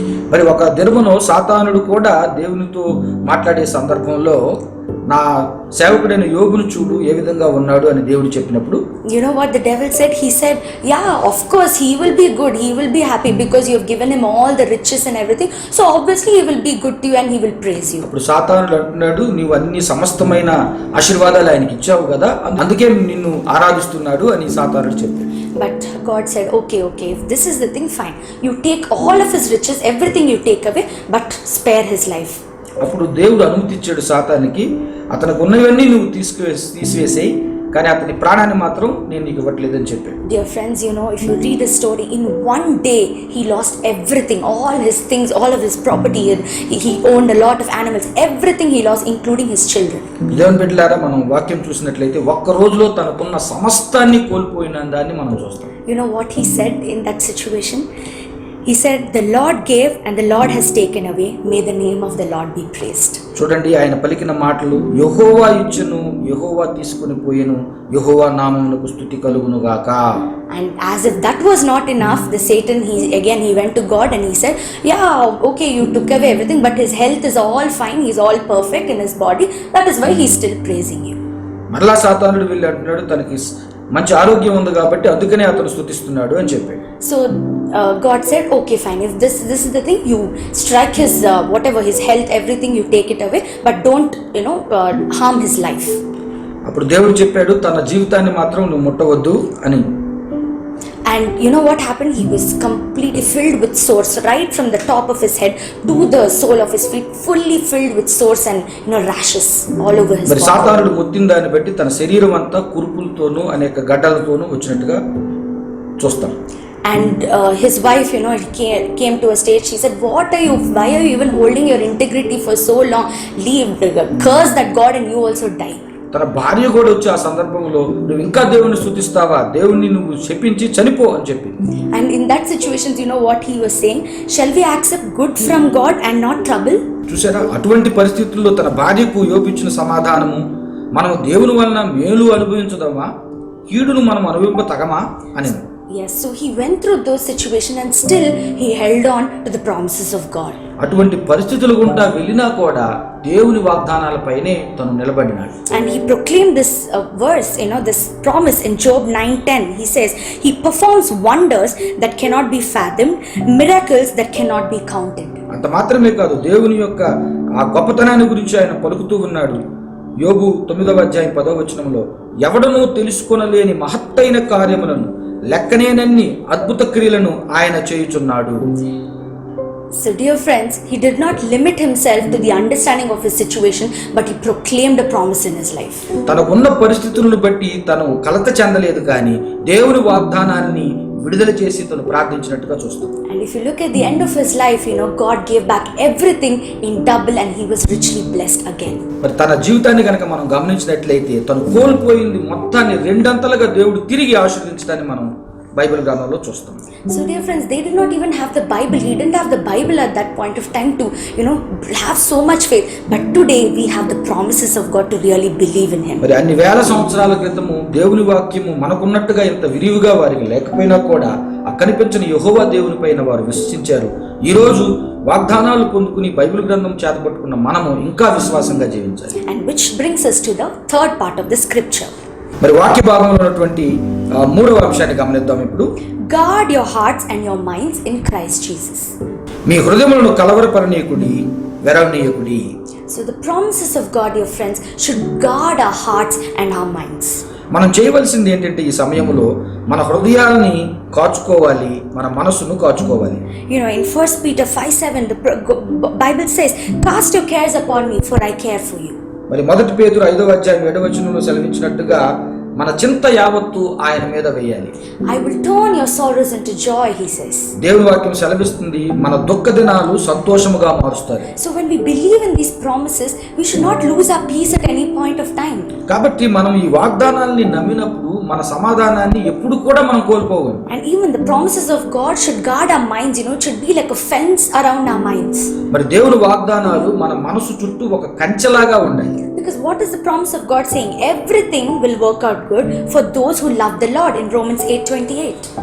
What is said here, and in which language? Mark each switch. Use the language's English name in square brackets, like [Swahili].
[Telugu] మరి ఒక దినమును సాతానుడు కూడా దేవునితో మాట్లాడే సందర్భంలో నా సేవకుడైన యోబును చూడు ఏ విధంగా ఉన్నాడు అని దేవుడు చెప్పినప్పుడు, [English] you know what the devil said? He said, yeah, of course he will be good, he will be happy because you have given him all the riches and everything, so obviously he will be good to you and he will praise you. [Telugu] అప్పుడు సాతానుడు అంటున్నాడు, నీవు అన్ని సమస్తమైన ఆశీర్వాదాలు ఆయనకి ఇచ్చావు కదా, అందుకే నిన్ను ఆరాధిస్తున్నాడు అని సాతానుడు చెప్పాడు. [English] But God said, okay, if this is the thing, fine, you take all of his riches, everything you take away, but spare his life. [Telugu] అప్పుడు దేవుడు అనుమతి ఇచ్చాడు సాతానికి, అతనికి ఉన్నవన్నీ నువ్వు తీసివేసేయి, కానీ అతని ప్రాణాన్ని మాత్రం నేను నీకు ఇవ్వట్లేదని చెప్పాడు. [English] Dear friends, if you read his story, in one day he lost everything, all his things, all of his property. He owned a lot of animals, everything he lost, including his children. [Telugu] దేవుని బిడ్డలారా, మనం వాక్యం చూసినట్లయితే ఒక్క రోజులో తనకున్న సమస్తాన్ని కోల్పోయిన దాన్ని మనం చూస్తాం. [English] You know what he said in that situation? He said, the Lord gave and the Lord has taken away, may the name of the Lord be praised. [Telugu] చూడండి, ఆయన పలికిన మాటలు, యెహోవా ఇచ్చెను, యెహోవా తీసుకొని పోయెను, యెహోవా నామమునకు స్తుతి కలుగును గాక. [English] And as if that was not enough, the Satan, he went to God and he said, yeah, okay, you took away everything, but his health is all fine, he's all perfect in his body, that is why he's still praising you. [Telugu] మరలా సాతానుడు వెళ్ళి అంటున్నాడు, తనకి మంచి ఆరోగ్యం ఉంది కాబట్టి అందుకనే అతను స్తుతిస్తున్నాడు అని చెప్పాడు. [English] So God said, okay, fine, if this is the thing, you strike his whatever, his health, everything, you take it away, but don't harm his life. [Telugu] అప్పుడు దేవుడు చెప్పాడు, తన జీవితాన్ని మాత్రం నువ్వు ముట్టవద్దు అని. [English] And you know what happened? He was completely filled with sores, right from the top of his head to the sole of his feet, fully filled with sores and rashes all over his body. [Telugu] సాతానుడు మొత్తిన దాన్ని బట్టి తన శరీరం అంతా కురుపులతోనూ అనేక గడ్డలతోనూ వచ్చినట్టుగా చూస్తాం. [English] And his wife, came to a stage. She said, why are you even holding your integrity for so long? Leave, curse that God and you also die. [Telugu] తన భార్య కూడా వచ్చి ఆ సందర్భంలో, నువ్వు ఇంకా దేవుని స్తుతిస్తావా, దేవుణ్ణి నువ్వు శపించి చనిపో అని చెప్పి. [English] And in that situation, you know what he was saying? Shall we accept good from God and not trouble? [Telugu] చూసారా, అటువంటి పరిస్థితుల్లో తన భార్యకు యోబు ఇచ్చిన సమాధానము, మనం దేవుని వలన మేలు అనుభవించదమా, కీడును మనం అనుభవింపతగమా అని. [English] Yes, so he went through those situations and still he held on to the promises of God. [Telugu] అటువంటి పరిస్థితులు గుండా వెళ్ళినా కూడా దేవుని వాగ్దానాలపైనే తను నిలబడినాడు. [English] And he proclaimed this verse, this promise in Job 9:10. He says, he performs wonders that cannot be fathomed, miracles that cannot be counted. [Telugu] అంత మాత్రమే కాదు, దేవుని యొక్క ఆ గొప్పతనాన్ని గురించి ఆయన పలుకుతూ ఉన్నాడు. యోబు 9వ అధ్యాయం 10వ వచనంలో, ఎవడనూ తెలుసుకొనలేని మహత్తైన కార్యములను, లెక్కనేనన్ని అద్భుత క్రియలను ఆయన చేయుచున్నాడు. [English] So dear friends, he did not limit himself to the understanding of his situation, but he proclaimed a promise in his life. [Telugu] తనకున్న పరిస్థితులను బట్టి తను కలత చెందలేదు, కానీ దేవుని వాగ్దానాన్ని విడుదల చేసి తను ప్రార్థించినట్టుగా చూస్తాం. [English] And if you look at the end of his life, God gave back everything in double and he was richly blessed again. [Telugu] మరి తన జీవితాన్ని కనుక మనం గమనించినట్లయితే తను కోల్పోయింది మొత్తాన్ని రెండంతలుగా దేవుడు తిరిగి ఆశీర్వదించడాన్ని మనం బైబిల్ గ్రంథంలో చూస్తాం. [English] So dear friends, they did not even have the Bible. He didn't have the Bible at that point of time to have so much faith, but today we have the promises of God to really believe in him. [Telugu] మరి అన్ని వేల సంవత్సరాల క్రితము దేవుని వాక్యము మనకున్నట్టుగా ఇంత విరివిగా వారికి లేకపోయినా కూడా ఆ కనిపించిన యెహోవా దేవుని పైన వారు విశ్వసించారు. ఈ రోజు వాగ్దానాలు పొందుకుని బైబిల్ గ్రంథం చేతపట్టుకున్న మనము ఇంకా విశ్వాసంగా జీవించాలి. [English] And which brings us to the third part of the scripture. [Telugu] మరి వాక్య భాగంలో ఉన్నటువంటి 3వ అంశాన్ని గమనిద్దాం ఇప్పుడు. [English] Guard your hearts and your minds in Christ Jesus. [Telugu] మీ హృదయములను కలవరపరనీకుడి, వెరవనీయకుడి. [English] So the promises of God, dear friends, should guard our hearts and our minds. [Telugu] మనం చేయవలసింది ఏంటంటే ఈ సమయంలో మన హృదయాల్ని కాచుకోవాలి, మన మనసును కాచుకోవాలి. [English] You know, in 1 Peter 5:7, the Bible says, "Cast your cares upon me, for I care for you." [Telugu] మరి 1 పేతురు 5వ అధ్యాయం 7వ వచనంలో సెలవించినట్టుగా మన చింత యావత్తు ఆయన మీద వేయాలి. [English] I will turn your sorrows into joy, he says. [Telugu] దేవుని వాక్యం సెలవిస్తుంది, మన దుఃఖ దినాలు సంతోషముగా మారుస్తాయి. [English] So when we believe in these promises, we should not lose our peace at any point of time. [Telugu] కాబట్టి మనం ఈ వాగ్దానాల్ని నమ్మినప్పుడు మన సమాధానాన్ని ఎప్పుడు కూడా మనం కోల్పోవాలి. [English] And even the promises of God should guard our minds, you know, it should be like a fence around our minds. [Telugu] మరి దేవుని వాగ్దానాలు మన మనసు చుట్టూ ఒక కంచెలాగా ఉన్నాయి. [English] Because what is the promise of God saying? Everything will work out good for those who love the Lord in Romans 8:28.